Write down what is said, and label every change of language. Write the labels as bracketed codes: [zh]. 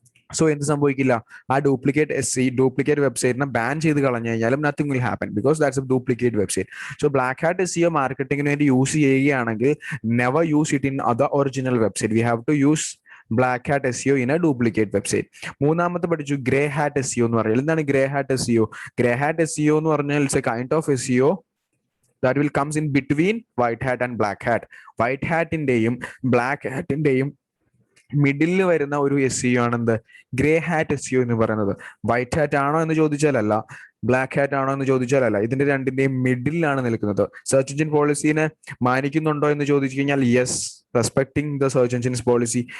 [ml] So എന്ത് സംഭവിക്കില്ല, ആ ഡ്യൂപ്ലിക്കേറ്റ് വെബ്സൈറ്റിനെ ബാൻ ചെയ്ത് കളഞ്ഞു കഴിഞ്ഞാലും [en] Nothing will happen because that's a duplicate website. [ml] So black hat SEO മാർക്കറ്റിംഗിന് വേണ്ടി യൂസ് ചെയ്യുകയാണെങ്കിൽ [en] Never use it in other original website. We have to use black hat SEO in a duplicate website. [ml] മൂന്നാമത്തെ പഠിച്ചു grey hat SEO എന്ന് പറയുന്നത്. എന്താണ് grey hat SEO? Grey hat SEO എന്ന് പറഞ്ഞാൽ [en] It's a kind of SEO that will comes in between white hat and black hat. [ml] White ഹാറ്റിന്റെയും black ഹാറ്റിന്റെയും മിഡിലിൽ വരുന്ന ഒരു SEO ആണ് എന്ത്, ഗ്രേ ഹാറ്റ് SEO എന്ന് പറയുന്നത്. വൈറ്റ് ഹാറ്റ് ആണോ എന്ന് ചോദിച്ചാലല്ല, ബ്ലാക്ക് ഹാറ്റ് ആണോ എന്ന് ചോദിച്ചാലല്ല, ഇതിന്റെ രണ്ടിന്റെയും മിഡിലാണ് നിൽക്കുന്നത്. സെർച്ച് എഞ്ചിൻ പോളിസിനെ മാനിക്കുന്നുണ്ടോ എന്ന് ചോദിച്ചു കഴിഞ്ഞാൽ [en] Yes, respecting the search engines policy.